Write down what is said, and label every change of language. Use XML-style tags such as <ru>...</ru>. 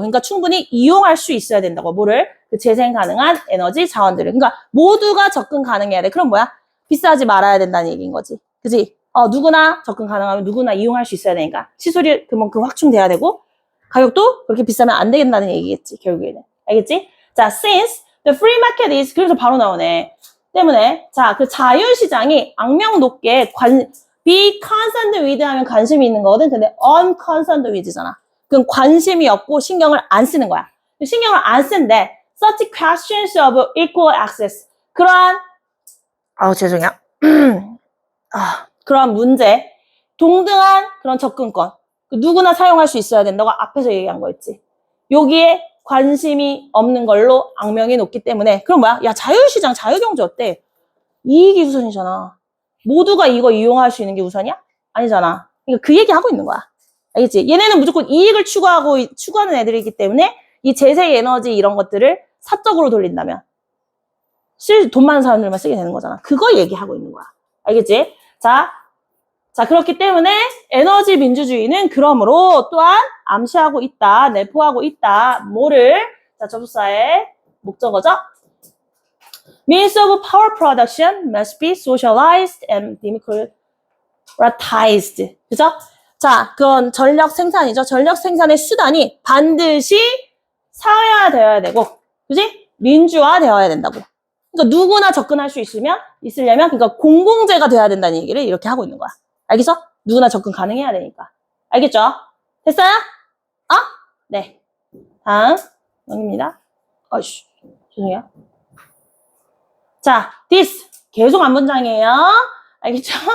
<ko>그러니까 충분히 이용할 수 있어야 된다고. 뭐를? 그 재생 가능한 에너지 자원들을. 그러니까 모두가 접근 가능해야 돼. 그럼 뭐야? 비싸지 말아야 된다는 얘기인 거지. 그지? 누구나 접근 가능하면 누구나 이용할 수 있어야 되니까. 시설이 그만큼 확충돼야 되고, 가격도 그렇게 비싸면 안 되겠다는 얘기겠지, 결국에는. 알겠지?</ko> <en>자, since the free market is,</en> <ko>그래서 바로 나오네. 때문에, 자, 그 자유시장이 악명 높게</ko> <en>be concerned with</en> <ko>하면 관심이 있는 거거든. 근데</ko> <en>unconcerned with</en> <ko>잖아. 그럼 관심이 없고 신경을 안 쓰는 거야. 신경을 안 쓴데,</ko> <en>such questions of equal access.</en> <ko>그러한, 죄송해요. 그러한 문제, 동등한 그런 접근권. 누구나 사용할 수 있어야 된다고 앞에서 얘기한 거였지. 여기에 관심이 없는 걸로 악명이 높기 때문에. 그럼 뭐야? 야, 자유시장, 자유경제 어때? 이익이 우선이잖아. 모두가 이거 이용할 수 있는 게 우선이야? 아니잖아. 그러니까 그 얘기 하고 있는 거야. 알겠지? 얘네는 무조건 이익을 추구하는 애들이기 때문에 이 재생 에너지 이런 것들을 사적으로 돌린다면 돈 많은 사람들만 쓰게 되는 거잖아. 그거 얘기하고 있는 거야. 알겠지? 자, 그렇기 때문에 에너지 민주주의는 그러므로 또한 암시하고 있다, 내포하고 있다. 뭐를? 자, 접속사의 목적어죠?</ko> <en>Means of power production must be socialized and democratized.</en> <ko>그죠? 자, 그건 전력 생산이죠. 전력 생산의 수단이 반드시 사회화되어야 되고, 그지? 민주화되어야 된다고. 그러니까 누구나 접근할 수 있으려면, 그러니까 공공재가 돼야 된다는 얘기를 이렇게 하고 있는 거야. 알겠어? 누구나 접근 가능해야 되니까. 알겠죠? 됐어요? 네. 다음, 여기입니다. 죄송해요. 자, this. 계속 앞문장이에요. 알겠죠?</ko>